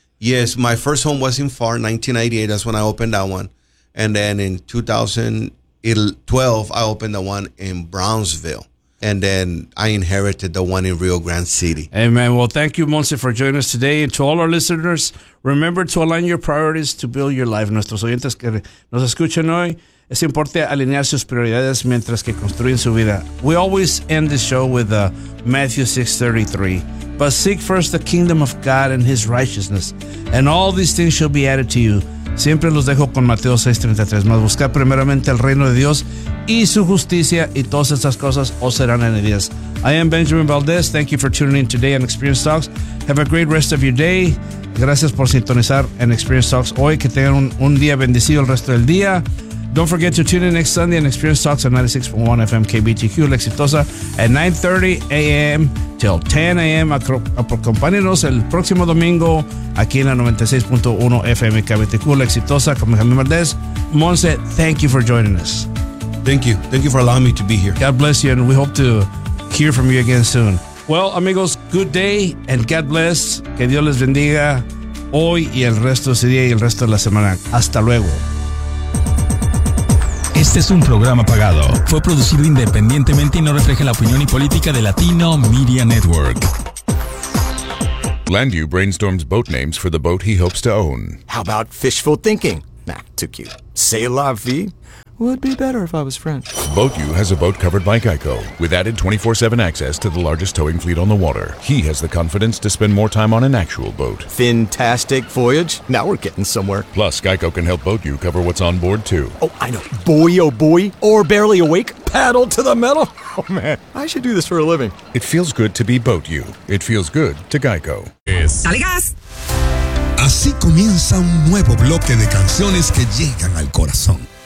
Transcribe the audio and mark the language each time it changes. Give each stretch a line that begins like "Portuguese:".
English: Yes, my first home was in Far, 1998. That's when I opened that one. And then in 2012, I opened the one in Brownsville. And then I inherited the one in Rio Grande City. Amen. Well, thank you, Monse, for joining us today. And to all our listeners, remember to align your priorities to build your life.
Spanish: Nuestros oyentes que nos escuchan hoy, es importante alinear sus prioridades mientras que construyen su vida.
English: We always end the show with Matthew 6:33. But seek first the kingdom of God and his righteousness, and all these things shall be added to you.
Spanish: Siempre los dejo con Mateo 6:33. Más buscar primeramente el reino de Dios y su justicia, y todas estas cosas os serán añadidas.
English: I am Benjamin Valdez. Thank you for tuning in today on Experience Talks. Have a great rest of your day.
Spanish: Gracias por sintonizar en Experience Talks hoy. Que tengan un día bendecido el resto del día.
English: Don't forget to tune in next Sunday on Experience Talks on 96.1 FM KBTQ, La Exitosa, at 9:30 a.m. till 10 a.m.
Spanish: Acompáñenos el próximo domingo aquí en la 96.1 FM KBTQ, La Exitosa, con Benjamin Valdez.
English: Monse, thank you for joining us. Thank you. Thank you for allowing me to be here. God bless you, and we hope to hear from you again soon. Well, amigos, good day, and God bless.
Spanish: Que Dios les bendiga hoy y el resto de su día y el resto de la semana. Hasta luego. Este es un programa pagado. Fue producido independientemente y no refleja la opinión y política de Latino Media Network.
English: Landu brainstorms boat names for the boat he hopes to own. How about Fishful Thinking? Nah, too cute.
French: C'est la vie?
English: Would be better if I was French. Boatu has a boat covered by Geico, with added 24/7 access to the largest towing fleet on the water. He has the confidence to spend more time on an actual boat. Fantastic voyage? Now we're getting somewhere. Plus, Geico can help Boatu cover what's on board, too. Oh, I know. Boy, oh boy, or barely awake, paddle to the metal. Oh, man, I should do this for a living. It feels good to be Boatu. It feels good to Geico. Yes.
Spanish: Dale gas. Así comienza un nuevo bloque de canciones que llegan al corazón.